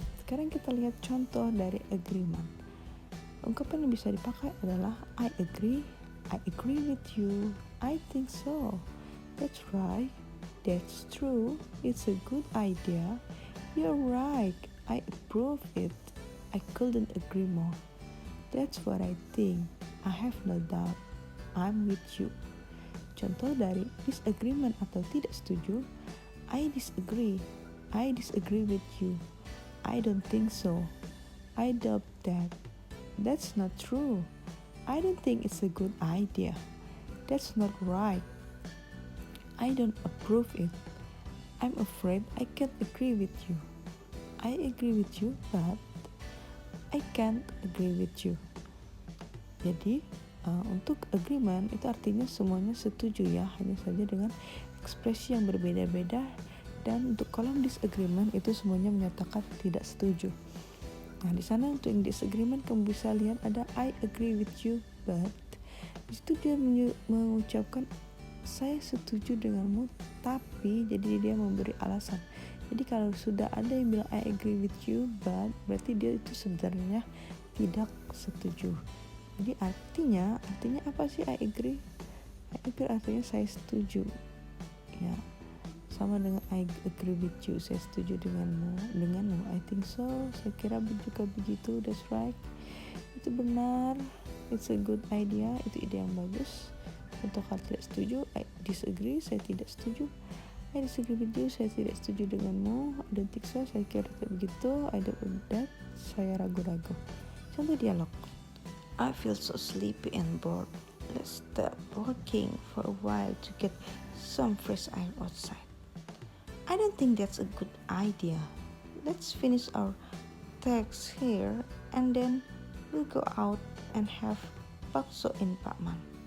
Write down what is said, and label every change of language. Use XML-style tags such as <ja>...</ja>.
<id>Sekarang kita lihat contoh dari agreement.</id> <en>Ungkapan yang bisa dipakai adalah I agree with you, I think so, that's right, that's true, it's a good idea, you're right, I approve it, I couldn't agree more, that's what I think, I have no doubt, I'm with you. Contoh dari disagreement atau tidak setuju, I disagree with you, I don't think so, I doubt that, that's not true, I don't think it's a good idea, that's not right, I don't approve it, I'm afraid I can't agree with you, I agree with you but I can't agree with you.</en> <id>Jadi untuk agreement itu artinya semuanya setuju ya, hanya saja dengan ekspresi yang berbeda-beda. Dan untuk kolom disagreement itu semuanya menyatakan tidak setuju. Nah di sana untuk yang disagreement kamu bisa lihat ada I agree with you but di situ dia mengucapkan saya setuju denganmu tapi, jadi dia memberi alasan. Jadi kalau sudah ada yang bilang I agree with you but, berarti dia itu sebenarnya tidak setuju. Jadi artinya apa sih I agree? I agree artinya saya setuju. Ya. Sama dengan I agree with you, saya setuju denganmu. I think so, saya kira juga begitu, that's right. Itu benar, it's a good idea, itu ide yang bagus. Untuk hal tidak setuju, I disagree, saya tidak setuju.</id> <en>I disagree with you, saya tidak setuju denganmu. I don't think so, saya kira tidak begitu.</en> <id>I don't want that, saya ragu-ragu. Contoh dialog.</id> <en>I feel so sleepy and bored. Let's stop working for a while to get some fresh air outside. I don't think that's a good idea. Let's finish our tasks here and then we'll go out and have bakso in Pakman.</en>